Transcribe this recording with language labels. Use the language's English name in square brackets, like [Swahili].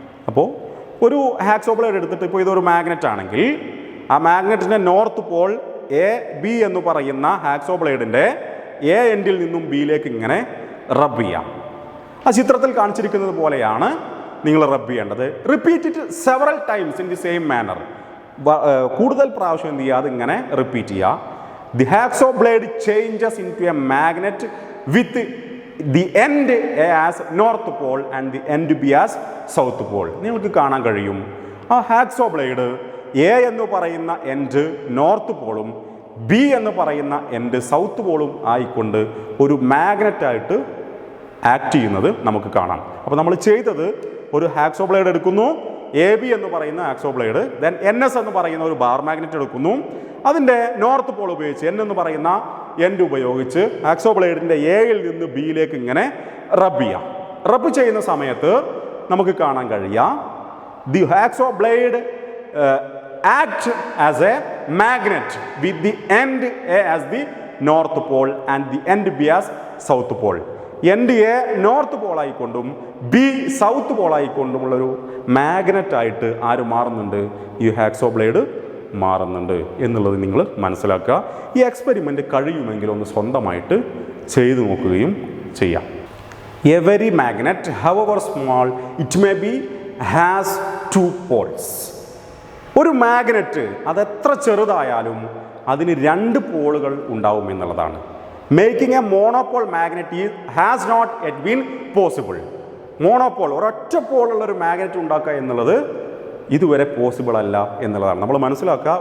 [Malayalam] അപ്പോൾ ഒരു hacksaw blade എടുത്തിട്ട് ഇപ്പോൾ ഇതൊരു മാഗ്നറ്റ് ആണെങ്കിൽ ആ മാഗ്നറ്റിൻ്റെ നോർത്ത് പോൾ AB എന്ന് പറയുന്ന ഹാക്സോ ബ്ലേഡിൻ്റെ A എൻഡിൽ നിന്നും Bയിലേക്ക് ഇങ്ങനെ റബ്ബ് ചെയ്യാം. ആ ചിത്രത്തിൽ കാണിച്ചിരിക്കുന്നത് പോലെയാണ് നിങ്ങൾ റബ്ബ് ചെയ്യേണ്ടത്. [English] Repeat it several times in the same manner. [Malayalam] കൂടുതൽ പ്രാവശ്യം എന്ത് ചെയ്യുക, അതിങ്ങനെ റിപ്പീറ്റ് ചെയ്യുക. [English] The hacksaw blade changes into a magnet with the end A as North Pole and the end B as South Pole. [Malayalam] നിങ്ങൾക്ക് കാണാൻ കഴിയും ആ ഹാക്സോ ബ്ലേഡ് എ എന്ന് പറയുന്ന എൻഡ് നോർത്ത് പോളും ബി എന്ന് പറയുന്ന എൻഡ് സൗത്ത് പോളും ആയിക്കൊണ്ട് ഒരു മാഗ്നറ്റായിട്ട് ആക്ട് ചെയ്യുന്നത് നമുക്ക് കാണാം. അപ്പോൾ നമ്മൾ ചെയ്തത് ഒരു ഹാക്സോ ബ്ലേഡ് എടുക്കുന്നു, എ ബി എന്ന് പറയുന്ന hacksaw blade, then N S എന്ന് പറയുന്ന ഒരു ബാർ മാഗ്നറ്റ് എടുക്കുന്നു, അതിൻ്റെ നോർത്ത് പോൾ ഉപയോഗിച്ച് എൻ എന്ന് പറയുന്ന എൻഡ് ഉപയോഗിച്ച് ഹാക്സോ ബ്ലേഡിൻ്റെ എയിൽ നിന്ന് ബിയിലേക്ക് ഇങ്ങനെ റബ്ബ് ചെയ്യാം. റബ്ബ് ചെയ്യുന്ന സമയത്ത് നമുക്ക് കാണാൻ കഴിയാം [English] The hacksaw blade act as a magnet with the end A as the north pole and the end B as south pole. [Malayalam] End A north പോളായിക്കൊണ്ടും B south പോളായിക്കൊണ്ടുമുള്ളൊരു മാഗ്നറ്റായിട്ട് ആര് മാറുന്നുണ്ട്? ഈ ഹാക്സോ ബ്ലേഡ് മാറുന്നുണ്ട് എന്നുള്ളത് നിങ്ങൾ മനസ്സിലാക്കുക. ഈ എക്സ്പെരിമെൻ്റ് കഴിയുമെങ്കിൽ ഒന്ന് സ്വന്തമായിട്ട് ചെയ്തു നോക്കുകയും ചെയ്യാം. [English] Every magnet however small it may be has two poles. [Malayalam] ഒരു മാഗ്നറ്റ് അതെത്ര ചെറുതായാലും അതിന് രണ്ട് പോളുകൾ ഉണ്ടാവും എന്നുള്ളതാണ്. [English] Making a monopole magnet has not yet been possible. [Malayalam] Monopole ഒരൊറ്റ പോളുള്ളൊരു മാഗ്നറ്റ് ഉണ്ടാക്കുക എന്നുള്ളത് ഇതുവരെ പോസിബിൾ അല്ല എന്നുള്ളതാണ് നമ്മൾ മനസ്സിലാക്കുക.